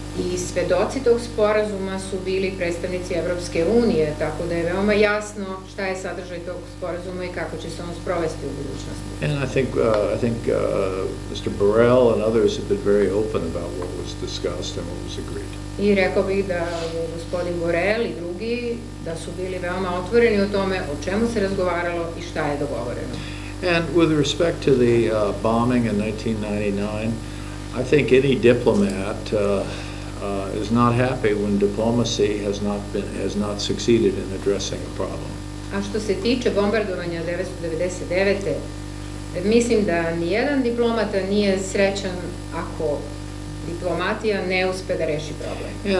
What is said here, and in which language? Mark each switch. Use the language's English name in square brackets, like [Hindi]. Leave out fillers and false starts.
[Serbian] I svedoci tog sporazuma su bili predstavnici Evropske unije, tako da je veoma jasno šta je sadržaj tog sporazuma i kako će se on sprovesti u budućnosti. [English] And I think Mr. Burrell and others have been very open about what was discussed and what was agreed. [Serbian] I rekao bih da je gospodin Borel i drugi da su bili veoma otvoreni o tome o čemu se razgovaralo i šta je dogovoreno. [English] And with respect to the bombing in 1999, I think any diplomat is not happy when diplomacy has not succeeded in addressing a problem. [Serbian] A što se tiče bombardovanja 1999. Mislim da nijedan diplomata nije srećan ako diplomatija ne uspe da reši problem.